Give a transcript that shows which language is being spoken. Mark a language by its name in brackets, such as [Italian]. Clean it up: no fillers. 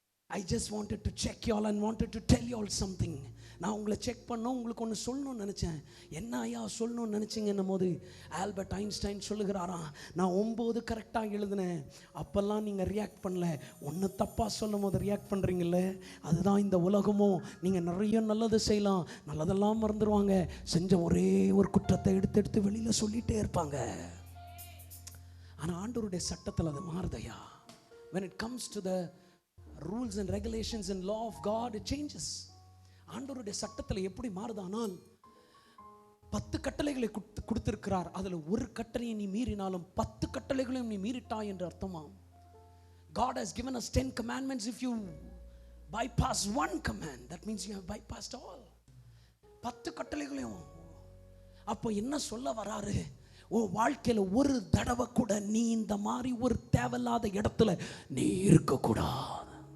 [English] I just wanted to check you all and wanted to tell you all something. [Tamil] நான் உங்களை check பண்ணோம், உங்களுக்கு ஒன்று சொல்லணும்னு நினச்சேன். என்ன ஐயா சொல்லணும்னு நினச்சிங்கன்னும் போது ஆல்பர்ட் ஐன்ஸ்டைன் சொல்லுகிறாராம், நான் 9 கரெக்டாக எழுதினேன், அப்போல்லாம் நீங்கள் ரியாக்ட் பண்ணல, ஒன்று தப்பாக சொல்லும் போது ரியாக்ட் பண்ணுறீங்களே, அதுதான் இந்த உலகமும். நீங்கள் நிறைய நல்லது செய்யலாம், நல்லதெல்லாம் மறந்துடுவாங்க, செஞ்ச ஒரே ஒரு குற்றத்தை எடுத்து எடுத்து வெளியில் சொல்லிகிட்டே இருப்பாங்க. ஆனால் ஆண்டவருடைய சட்டத்தில் அது மாறுதையா. [English] when it comes to the rules and regulations and law of God, it changes. [Tamil] ஆண்டவருடைய சட்டத்தில் எப்படி மாறுதானால், 10 கட்டளைகளை கொடுத்திருக்கிறார், அதுல ஒரு கட்டளையை நீ மீறினாலும் 10 கட்டளைகளையும் நீ மீறிட்டாய் என்று அர்த்தமாம். [English] God has given us 10 commandments. If you bypass one command, that means you have bypassed all. [Tamil] 10 கட்டளைகளையும். அப்போ என்ன சொல்ல வராரு, உன் வாழ்க்கையில ஒரு தடவை கூட நீ இந்த மாதிரி ஒரு தேவையில்லாத இடத்துல நீ இருக்கக்கூடாது.